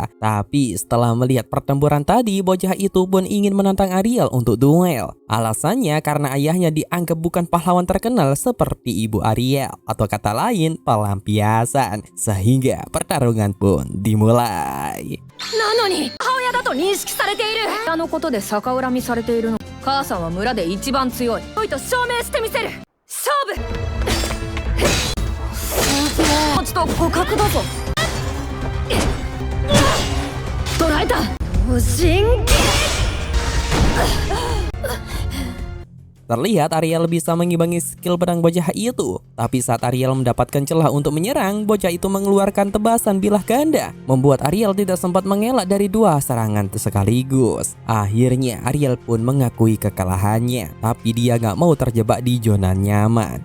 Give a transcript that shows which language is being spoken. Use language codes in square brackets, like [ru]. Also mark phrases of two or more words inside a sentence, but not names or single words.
[id] Tapi setelah melihat pertempuran tadi, bocah itu pun ingin menantang Ariel untuk duel. Alasannya karena ayahnya dianggap bukan pahlawan terkenal seperti ibu Ariel, atau kata lain pelampiasan. Sehingga pertarungan pun dimulai. [ja] なのに母親だと認識されている。あのことで逆恨みされているの。母さんは村で一番強い。おいと証明してみせる。勝負。ちょっと互角だぞ。捕らえた。無神経。 [id] Terlihat Ariel bisa mengimbangi skill pedang bocah itu. Tapi saat Ariel mendapatkan celah untuk menyerang, bocah itu mengeluarkan tebasan bilah ganda, membuat Ariel tidak sempat mengelak dari dua serangan sekaligus. Akhirnya Ariel pun mengakui kekalahannya, tapi dia gak mau terjebak di zona nyaman.